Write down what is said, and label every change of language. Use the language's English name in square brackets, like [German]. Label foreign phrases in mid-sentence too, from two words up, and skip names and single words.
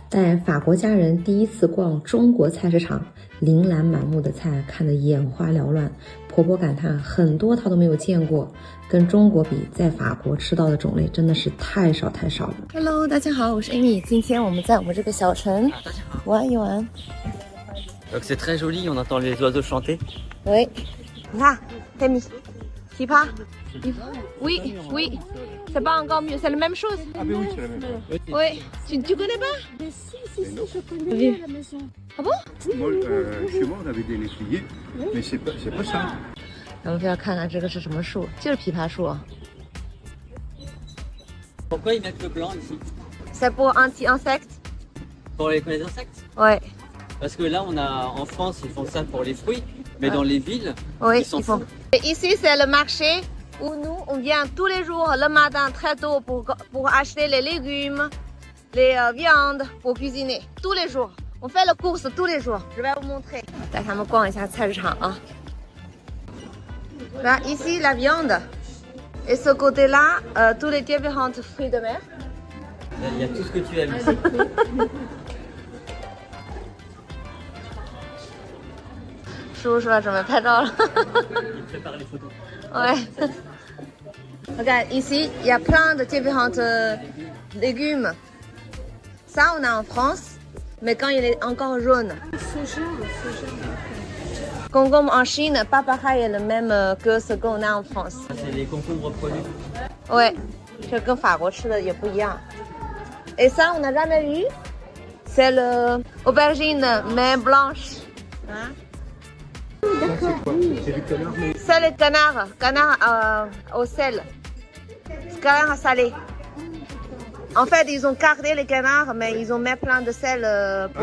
[Chinese] 带法国家人第一次逛中国菜市场，琳琅满目的菜看得眼花缭乱。婆婆感叹很多她都没有见过，跟中国比，在法国吃到的种类真的是太少太少了。Hello， 大家好，我是 Amy， 今天我们在我们这个小城玩一玩。 [French] C'est très joli, on entend les oiseaux chanter. Oui. Là, Amy, tu pas? Oui, oui. C'est pas encore mieux, c'est la même chose. Ah ben oui, c'est la même chose. Oui. Tu connais pas? Si, je connais à la maison. Ah bon? Moi, chez moi, on avait des létriers, mais c'est pas ça. [Chinese] 咱们非要看看这个是什么树，就是枇杷树。 [French] Pourquoi ils mettent le blanc ici? C'est pour anti-insectes. Pour les insectes? Ouais. Parce que là, en France, ils font ça pour les fruits, mais dans les villes, Oui, ils s'en font. foutent. Et ici, c'est le marché où nous, on vient tous les jours le matin très tôt pour acheter les légumes, les viandes pour cuisiner. Tous les jours. On fait la course tous les jours. Je vais vous montrer. [Chinese] 带他们逛一下菜市场啊。 [French] Là, ici, la viande. Et ce côté-là, tous les différents fruits de mer. Il y a tout ce que tu aimes ici. [Chinese] 叔叔要准备拍照了。 [French] Ils préparent les photos. Ouais. Regarde, ici, il y a plein de différents légumes. Ça, on a en France, mais quand il est encore jaune. Concombre en Chine, pas pareil le même que ce qu'on a en France. C'est les concombres produits. Ouais, [Chinese] 这跟法国吃的也不一样。 [French] Et ça, on n'a jamais vu. C'est le aubergine main blanche. Hein? C'est du canard, mais C'est le canard au sel. Canard salé. En fait, ils ont gardé les canards, mais ils ont mis plein de sel pour...